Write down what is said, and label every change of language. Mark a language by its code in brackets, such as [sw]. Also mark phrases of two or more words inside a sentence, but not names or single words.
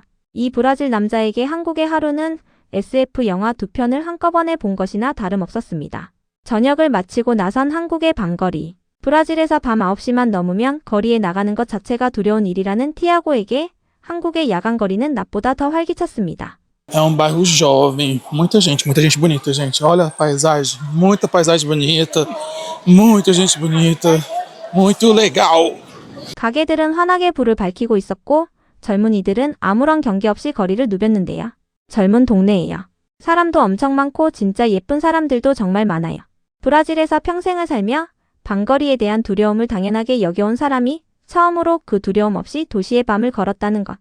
[ko] 이 브라질 남자에게 한국의 하루는 SF 영화 2편을 한꺼번에 본 것이나 다름없었습니다. 저녁을 마치고 나선 한국의 밤거리. 브라질에서 밤 9시만 넘으면 거리에 나가는 것 자체가 두려운 일이라는 티아고에게 한국의 야간 거리는 낮보다 더 활기찼습니다. [pt] É um bairro jovem, muita gente bonita, gente. Olha a paisagem, muita paisagem bonita, muita gente bonita, muito legal. [ko] 가게들은 환하게 불을 밝히고 있었고 젊은이들은 아무런 경계 없이 거리를 누볐는데요. 젊은 동네예요. 사람도 엄청 많고 진짜 예쁜 사람들도 정말 많아요. 브라질에서 평생을 살며 밤거리에 대한 두려움을 당연하게 여겨온 사람이 처음으로 그 두려움 없이 도시의 밤을 걸었다는 것.